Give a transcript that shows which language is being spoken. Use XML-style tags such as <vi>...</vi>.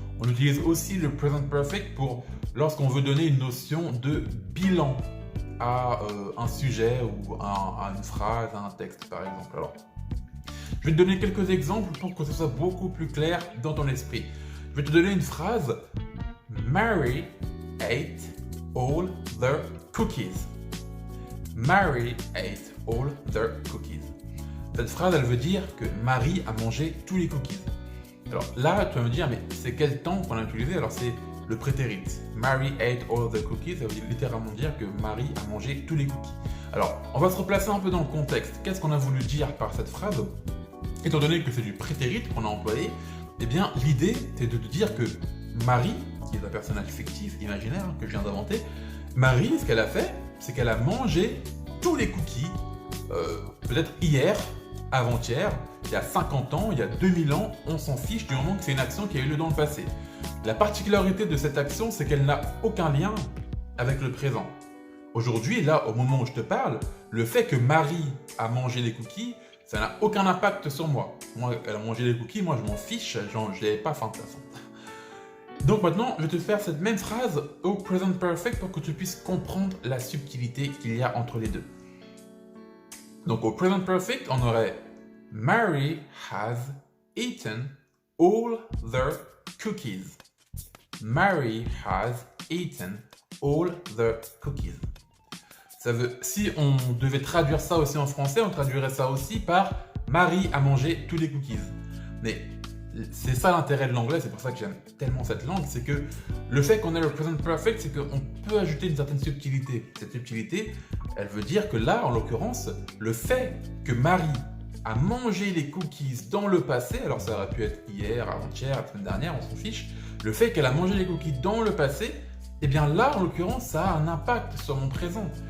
<fr>On utilise aussi le present perfect pour lorsqu'on veut donner une notion de bilan à un sujet ou à une phrase, à un texte par exemple. Alors, je vais te donner quelques exemples pour que ce soit beaucoup plus clair dans ton esprit. Je vais te donner une phrase.</fr> <en>Mary ate all the cookies. Mary ate all the cookies.</en> <fr>Cette phrase, elle veut dire que Marie a mangé tous les cookies. Alors là, tu vas me dire, mais c'est quel temps qu'on a utilisé? Alors c'est le prétérit.</fr> <en>Mary ate all the cookies,</en> <fr>ça veut littéralement dire que Marie a mangé tous les cookies. Alors, on va se replacer un peu dans le contexte. Qu'est-ce qu'on a voulu dire par cette phrase? Étant donné que c'est du prétérit qu'on a employé, eh bien l'idée, c'est de te dire que Marie, qui est un personnage fictif, imaginaire, que je viens d'inventer, Marie, ce qu'elle a fait, c'est qu'elle a mangé tous les cookies, peut-être hier, avant-hier, il y a 50 ans, il y a 2000 ans, on s'en fiche du moment que c'est une action qui a eu lieu dans le passé. La particularité de cette action, c'est qu'elle n'a aucun lien avec le présent. Aujourd'hui, là, au moment où je te parle, le fait que Marie a mangé les cookies, ça n'a aucun impact sur moi. Moi, elle a mangé les cookies, moi je m'en fiche, je n'avais pas faim de toute façon. Donc maintenant, je vais te faire cette même phrase au present perfect pour que tu puisses comprendre la subtilité qu'il y a entre les deux. Donc au present perfect, on aurait</fr> <en>Mary has eaten all the cookies. Mary has eaten all the cookies.</en> <fr>Si on devait traduire ça aussi en français, on traduirait ça aussi par Marie a mangé tous les cookies. Mais c'est ça l'intérêt de l'anglais, c'est pour ça que j'aime tellement cette langue, c'est que le fait qu'on ait le present perfect, c'est qu'on peut ajouter une certaine subtilité. Cette subtilité, elle veut dire que là, en l'occurrence, le fait que Marie a mangé les cookies dans le passé, alors ça aurait pu être hier, avant-hier, la semaine dernière, on s'en fiche, le fait qu'elle a mangé les cookies dans le passé, eh bien là, en l'occurrence, ça a un impact sur mon présent.</fr>